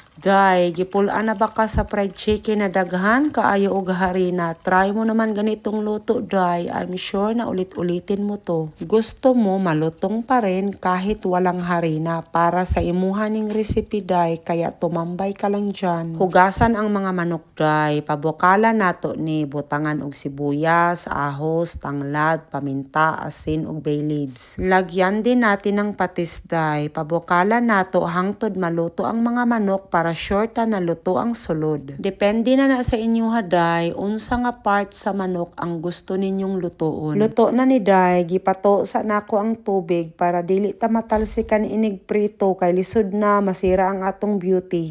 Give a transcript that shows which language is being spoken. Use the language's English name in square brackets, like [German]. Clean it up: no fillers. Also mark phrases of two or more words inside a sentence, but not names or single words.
[Cebuano] Day, gipulaan na ba ka sa [English] fried chicken [Cebuano] na daghan kaayo og harina? [Filipino] Try mo naman ganitong luto, day. [English] I'm sure [Filipino] na ulit-ulitin mo to. Gusto mo malutong pa rin kahit walang harina para sa imuhaning recipe, day. Kaya tumambay ka lang dyan. Hugasan ang mga manok, [Cebuano] day. Pabukala nato ni butangan og sibuyas, ahos, tanglad, paminta, asin ug [English] bay leaves. [Filipino] Lagyan din natin ng patis, [Cebuano] day. Pabukala nato hangtod maluto ang mga manok para short na luto ang sulod. Depende na sa inyo, haday, unsa nga part sa manok ang gusto ninyong lutoon. Luto na ni day, gipato sa nako ang tubig para dili ta matalsikan inig prito kay lisod na masira ang atong beauty.